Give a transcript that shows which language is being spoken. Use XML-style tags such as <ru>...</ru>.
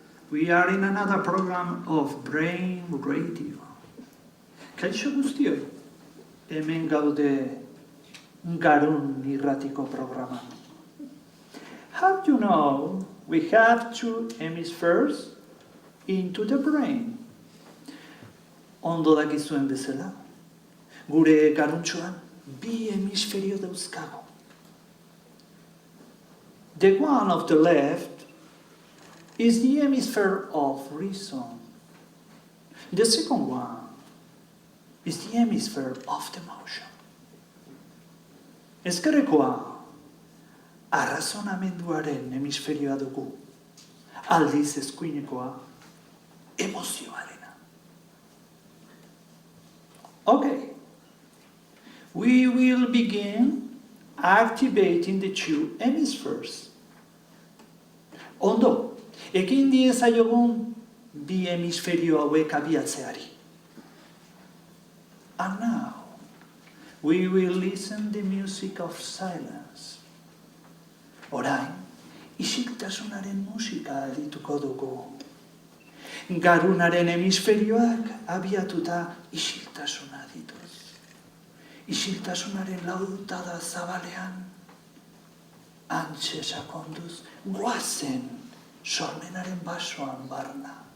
<en>We are in another program of Brain Radio.</en> <eu>Kaixo guztioi, hemen gaude Garun irratiko programan.</eu> <en>How do you know we have two hemispheres into the brain?</en> <eu>Ondo dakizuen bezala, gure garuntxoan bi hemisferio dauzkago.</eu> <en>The one of the left is the hemisphere of reason. The second one is the hemisphere of the emotion.</en> <eu>Ezkerrekoa arrazonamenduaren hemisferioa dugu, aldiz eskuinekoa emozioarena.</eu> <en>Okay, we will begin activating the two hemispheres.</en> <eu>Ondo, ekin diezaiogun bi hemisferio hauek abiatzeari.</eu> <en>And now, we will listen the music of silence.</en> <eu>Orain, isiltasunaren musika adituko dugu. Garunaren hemisferioak abiatuta isiltasuna dituz. Isiltasunaren lautada zabalean, antxe sakonduz, guazen sormenaren basoan barna.</eu>